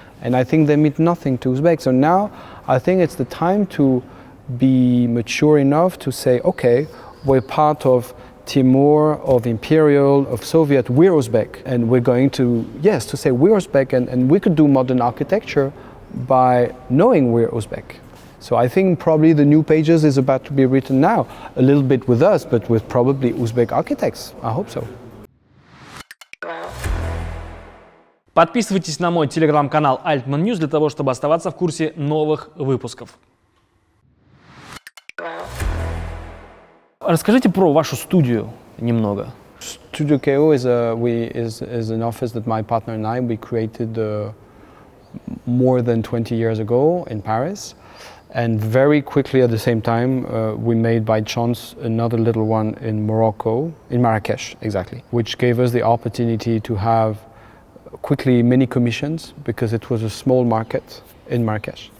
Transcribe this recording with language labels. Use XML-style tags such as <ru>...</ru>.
<en>And I think they mean nothing to Uzbek. So now I think it's the time to be mature enough to say, okay, we're part of Timur, of Imperial, of Soviet, we're Uzbek. And we're going to, yes, to say we're Uzbek, and we could do modern architecture by knowing we're Uzbek. So I think probably the new pages is about to be written now, a little bit with us, but with probably Uzbek architects. I hope so.</en> <ru>Подписывайтесь на мой телеграм-канал Altman News для того, чтобы оставаться в курсе новых выпусков. Расскажите про вашу студию немного.</ru> <en>Studio KO is an office that my partner and I, we created more than 20 years ago in Paris. And very quickly at the same time, we made by chance another little one in Morocco, in Marrakеше, exactly, which gave us the opportunity to have quickly many commissions because it was a small market in Marrakеше.</en>